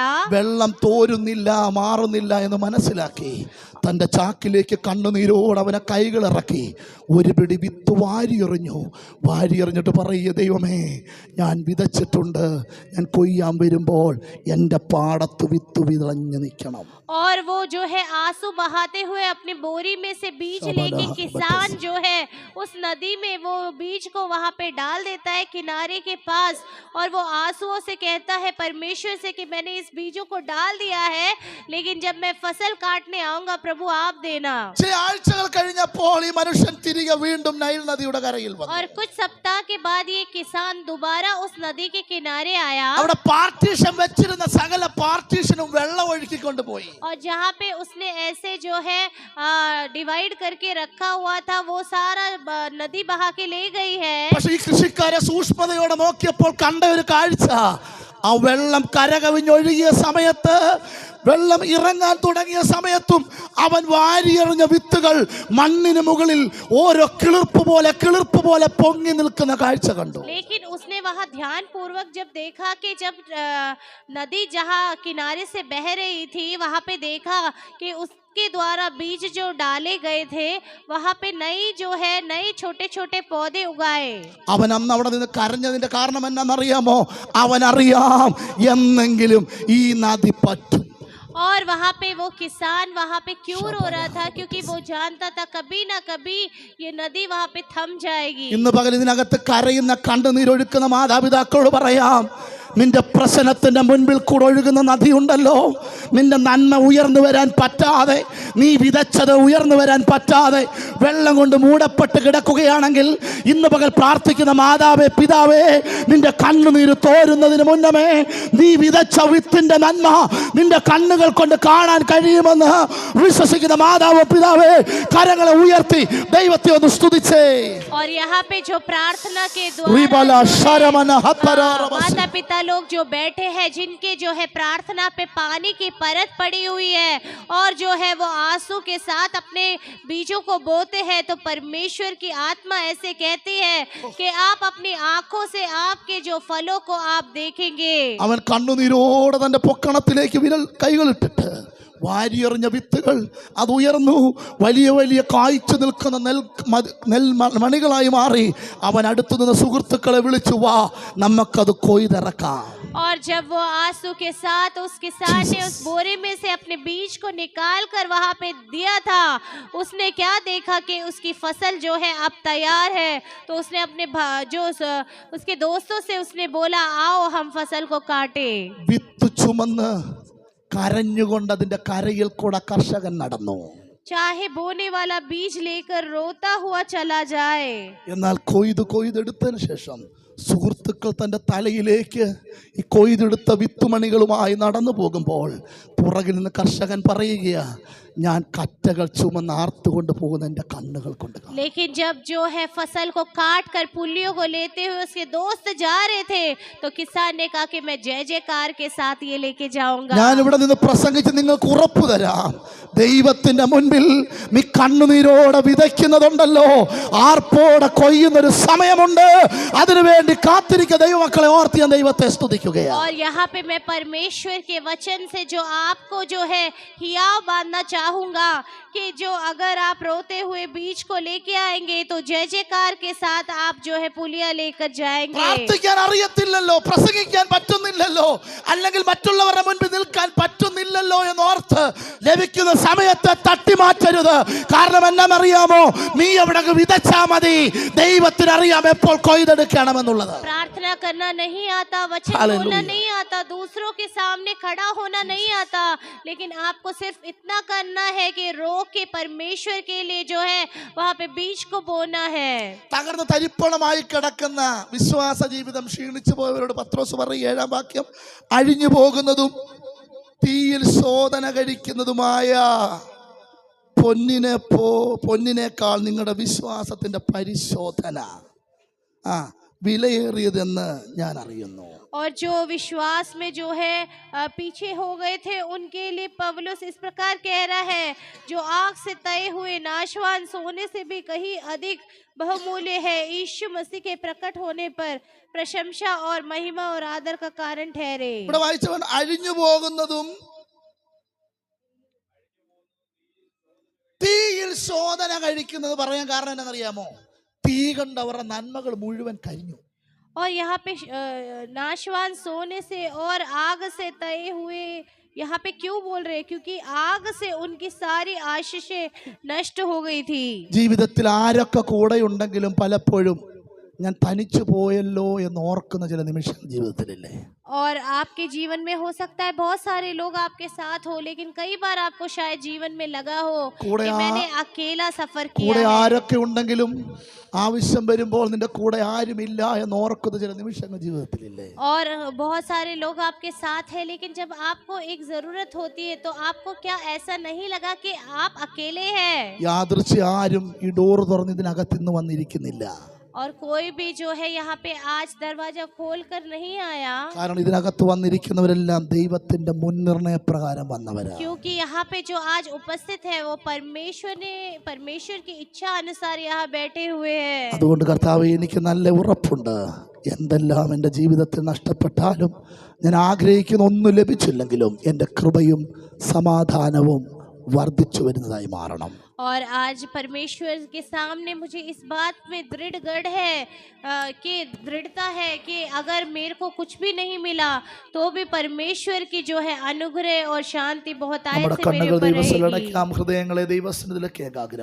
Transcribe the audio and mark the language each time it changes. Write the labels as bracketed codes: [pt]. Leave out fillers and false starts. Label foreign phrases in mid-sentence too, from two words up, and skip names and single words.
[ml] വെള്ളം തോരുന്നില്ല, മാറുന്നില്ല എന്ന് മനസ്സിലാക്കി തന്റെ ചാക്കിലേക്ക് കണ്ണുനീരോട് അവനെ കൈകൾ ഇറക്കി ഒരു പിടി വിത്ത് വാരിയെറിഞ്ഞിട്ട് പറയുക, ദൈവമേ ഞാൻ വിതച്ചിട്ടുണ്ട്, ഞാൻ കൊയ്യാൻ വരുമ്പോൾ എൻ്റെ പാടത്ത് വിത്ത് വിതഞ്ഞ് നിൽക്കണം. [hi] और वो जो है आंसू बहाते हुए अपनी बोरी में से बीज लेके किसान जो है उस नदी में वो बीज को वहां पे डाल देता है किनारे के पास, और वो आंसुओं से कहता है परमेश्वर से कि मैंने इस बीजों को डाल दिया है, लेकिन जब मैं फसल काटने आऊंगा प्रभु प्रभु आप देना। [ml] ചില ആഴ്ചകൾ കഴിഞ്ഞപ്പോൾ ഈ മനുഷ്യൻ തിരികെ വീണ്ടും നൈൽ നദിയുടെ കരയിൽ വന്നു. [hi] और कुछ सप्ताह के बाद ये किसान दोबारा उस नदी के किनारे आया [ml] അവിടെ പാർട്ടീഷൻ വെച്ചിരുന്ന സകല പാർട്ടീഷനും വെള്ളം ഒഴുക്കിക്കൊണ്ട് പോയി. [hi] और जहाँ पे उसने ऐसे जो है डिवाइड करके रखा हुआ था वो सारा नदी बहा के ले गई है। [ml] പക്ഷേ ഈ കൃഷിക്കാരെ സൂക്ഷ്മതയോടെ നോക്കിയപ്പോൾ കണ്ട ഒരു കാഴ്ച, ആ വെള്ളം കരകവിഞ്ഞൊഴുകിയ സമയത്ത്, വെള്ളം ഇറങ്ങാൻ തുടങ്ങിയ സമയത്തും അവൻ വാരിയെറിഞ്ഞ വിത്തുകൾ മണ്ണിന് മുകളിൽ ഓരോ കിളിർപ്പ് പോലെ പൊങ്ങി നിൽക്കുന്ന കാഴ്ച കണ്ടു. [hi] लेकिन उसने वहाँ ध्यान पूर्वक जब देखा कि जब नदी जहाँ किनारे से बह रही थी वहाँ पे देखा कि उसके द्वारा बीज जो डाले गए थे वहाँ पे नए छोटे छोटे पौधे उगाए। [ml] അവൻ അന്ന് അവിടെ നിന്ന് കരഞ്ഞതിന്റെ കാരണം എന്നാണെന്നറിയാമോ? അവനറിയാം എന്നെങ്കിലും ഈ നദി പറ്റും. [hi] और वहाँ पे वो किसान वहाँ पे क्यों रो रहा था? क्योंकि वो जानता था कभी ना कभी ये नदी वहाँ पे थम जाएगी। [ml] ഇന്ന് പകൽ ഇതിനകത്ത് കരയുന്ന കണ്ണുനീരൊഴുക്കുന്ന മാതാപിതാക്കളോട് പറയാം, നിന്റെ പ്രശ്നത്തിന്റെ മുൻപിൽ കൂടെ ഒഴുകുന്ന നദിയുണ്ടല്ലോ, നിന്റെ നന്മ ഉയർന്നു വരാൻ പറ്റാതെ, നീ വിതച്ചത് ഉയർന്നു വരാൻ പറ്റാതെ വെള്ളം കൊണ്ട് മൂടപ്പെട്ട് കിടക്കുകയാണെങ്കിൽ ഇന്ന് പകൽ പ്രാർത്ഥിക്കുന്ന മാതാവേ, പിതാവേ, നിന്റെ കണ്ണുനീര് തോരുന്നതിന് മുന്നമേ നീ വിതച്ച വിത്തിന്റെ നന്മ നിന്റെ കണ്ണുകൾ കൊണ്ട് കാണാൻ കഴിയുമെന്ന് വിശ്വസിക്കുന്ന മാതാവോ പിതാവേ, കരങ്ങളെ ഉയർത്തി ദൈവത്തെ ഒന്ന് സ്തുതിച്ചേ. [hi] और यहाँ पे जो प्रार्थना के द्वारा माता पिता लोग जो बैठे हैं, जिनके जो है प्रार्थना पे पानी की परत पड़ी हुई है और जो है वो आंसू के साथ अपने बीजों को बोते हैं, तो परमेश्वर की आत्मा ऐसे कहती है कि आप अपनी आंखों से आपके जो फलों को आप देखेंगे। [ml] അവൻ കണ്ണുനീരോടെ തന്റെ പൊക്കണത്തിലേക്ക് വിരൽ കൈകളിട്ടിട്ട് വാരിയെറിഞ്ഞ വിത്തുകൾ അത് ഉയർന്നു വലിയ വലിയ കായ്ച്ചു നിൽക്കുന്ന നെൽ മണികളായി മാറി. അവൻ അടുത്തു നിന്ന് സുഹൃത്തുക്കളെ വിളിച്ചു, വാ നമുക്കത് കൊയ്തിറക്കാം. [hi] और जब वो आंसू के साथ उस किसान ने उस बोरे में से अपने बीज को निकाल कर वहां पे दिया था, उसने क्या देखा कि उसकी फसल जो है अब तैयार है। तो उसने अपने उसके दोस्तों से उसने बोला, आओ हम फसल को काटे। [ml] വിത്ത് ചുമന്ന് കരഞ്ഞുകൊണ്ട് അതിന്റെ കരയിൽ കൂടെ കർഷകൻ നടന്നു. [hi] चाहे बोने वाला बीज लेकर रोता हुआ चला जाए, [ml] എന്നാൽ കൊയ്തെടുത്തതിന് ശേഷം സുഹൃത്തുക്കൾ തന്റെ തലയിലേക്ക് ഈ കൊയ്തെടുത്ത വിത്തുമണികളുമായി നടന്നു പോകുമ്പോൾ പുറകിൽ നിന്ന് കർഷകൻ പറയുകയാ, ഞാൻ കറ്റകൾ ചുമന്ന് ആർത്തുകൊണ്ട് പോകുന്ന എന്റെ കണ്ണുകൾ കൊണ്ട്. [hi] लेकिन जब जो है फसल को काट कर पुल्लियों को लेते हुए उसके दोस्त जा रहे थे, तो किसान ने कहा कि मैं जय जयकार के साथ ये लेके जाऊंगा। [ml] ഞാൻ ഇവിടെ നിന്ന് പ്രസംഗിച്ച് നിങ്ങൾക്ക് ഉറപ്പ് തരാം, ദൈവത്തിന്റെ മുൻപിൽ നീ കണ്ണുനീരോടെ വിതയ്ക്കുന്നതുണ്ടല്ലോ, ആർപ്പോടെ കൊയ്യുന്നൊരു സമയമുണ്ട്. അതിനുവേണ്ടി കാത്തിരിക്കുന്ന ദൈവമക്കളെ ഓർത്ത് ഞാൻ ദൈവത്തെ സ്തുതിക്കുകയാണ്. [hi] और यहाँ पे मैं परमेश्वर के वचन से जो आपको जो है हियाव बांधना चाहूंगा कि जो अगर आप रोते हुए बीज को लेके आएंगे तो जय जयकार के साथ आप जो है पुलिया लेकर जाएंगे। [ml] പ്രാർത്ഥിക്കാൻ അറിയത്തില്ലല്ലോ, പ്രസംഗിക്കാൻ പറ്റുന്നില്ലല്ലോ, അല്ലെങ്കിൽ മറ്റുള്ളവരുടെ മുൻപിൽ നിൽക്കാൻ പറ്റുന്നില്ലല്ലോ എന്നോർത്ത് ലഭിക്കുന്ന സമയത്തെ തട്ടിമാറ്റരുത്. കാരണം എന്നാണെന്നറിയാമോ? നീ അവിടെ വിതച്ചാ മതി, ദൈവത്തിന് അറിയാം എപ്പോൾ കൊയ്തെടുക്കണമെന്നുള്ളത്. [hi] प्रार्थना करना नहीं आता, वचन बोलना नहीं आता, दूसरों के सामने खड़ा होना नहीं आता, लेकिन आपको सिर्फ इतना करना है कि रो के परमेश्वर के लिए जो है वहाँ पे बीज को बोना है। [ml] തകർന്ന് തരിപ്പണമായി കിടക്കുന്ന വിശ്വാസ ജീവിതം ക്ഷീണിച്ചു പോയവരോട് പത്രോസ് പറയും, 7-ാം വാക്യം, അഴിഞ്ഞു പോകുന്നതും തീയിൽ ശോധന കഴിക്കുന്നതുമായ പൊന്നിനേക്കാൾ നിങ്ങളുടെ വിശ്വാസത്തിന്റെ പരിശോധന വിലയേറിയതെന്ന് ഞാൻ അറിയുന്നു. [hi] और जो विश्वास में जो है पीछे हो गए थे उनके लिए पौलुस इस प्रकार कह रहा है, जो आग से तय हुए नाशवान सोने से भी कहीं अधिक बहुमूल्य है, यीशु मसीह के प्रकट होने पर प्रशंसा और महिमा और आदर का कारण ठहरे। [ml] ഇവിടെ വായിച്ചവൻ അഴിഞ്ഞു പോകുന്നതും തീയിൽ ശോധന കഴിക്കുന്നത് പറയാൻ കാരണം എന്താണെന്നറിയാമോ? തീ കണ്ട് അവരുടെ നന്മകൾ മുഴുവൻ കരിഞ്ഞു. [hi] और यहाँ पे नाशवान सोने से और आग से तय हुए यहाँ पे क्यों बोल रहे? क्योंकि आग से उनकी सारी आशीषें नष्ट हो गई थी। [ml] ജീവിതത്തിൽ ആരൊക്കെ കൂടെ ഉണ്ടെങ്കിലും പലപ്പോഴും ഞാൻ തനിച്ചു പോയല്ലോ എന്ന് ഓർക്കുന്ന ചില നിമിഷം ജീവിതത്തിലില്ലേ? [hi] और आपके जीवन में हो सकता है बहुत सारे लोग आपके साथ हो, लेकिन कई बार आपको शायद जीवन में लगा हो [ml] കൂടെ [hi] कि ആ- मैंने अकेला सफर किया [ml] കൂടെ [hi] है। [ml] ആരൊക്കെ ഉണ്ടെങ്കിലും ആവശ്യം വരുമ്പോൾ നിന്റെ കൂടെ ആരുമില്ല എന്ന് ഓർക്കുന്ന ചില നിമിഷങ്ങൾ ജീവിതത്തിലില്ലേ? [hi] और बहुत सारे लोग आपके साथ हैं, लेकिन जब आपको एक जरूरत होती है तो आपको क्या ऐसा नहीं लगा कि आप अकेले हैं? [ml] യാദൃച്ഛ്യ ആരും ഈ ഡോർ തുറന്ന് ഇതിനകത്തുനിന്ന് വന്നിരിക്കുന്നില്ല. [hi] और कोई भी जो है यहाँ पे आज दरवाजा खोल कर नहीं आया, [ml] കാരണം ഇതിനകത്ത് വന്നിരിക്കുന്നവരെല്ലാം ദൈവത്തിന്റെ മുൻനിർണയ പ്രകാരം വന്നവരാ. [hi] क्योंकि यहाँ पे जो आज उपस्थित है वो परमेश्वर की इच्छा अनुसार यहाँ बैठे हुए हैं। [ml] അതുകൊണ്ട് കർത്താവേ, എനിക്ക് നല്ല ഉറപ്പുണ്ട്, എന്തെല്ലാം എൻ്റെ ജീവിതത്തിൽ നഷ്ടപ്പെട്ടാലും, ഞാൻ ആഗ്രഹിക്കുന്ന ഒന്നും ലഭിച്ചില്ലെങ്കിലും എൻ്റെ കൃപയും സമാധാനവും വർദ്ധിച്ചു വരുന്നതായി മാറണം. [hi] और आज परमेश्वर के सामने मुझे इस बात में दृढ़ है कि दृढ़ता है कि अगर मेरे को कुछ भी नहीं मिला तो भी परमेश्वर की जो है अनुग्रह और शांति बहुत आयत [ml] നമ്മുടെ [hi] से मेरे [ml] കണ്ണുകൾ [hi] ऊपर [ml] ദൈവസ്ഥലം [hi] रहेगी। [ml] അടയ്ക്കാം, ഹൃദയങ്ങളെ ദൈവസന്നിധിയിലേക്ക് ഏകാഗ്രം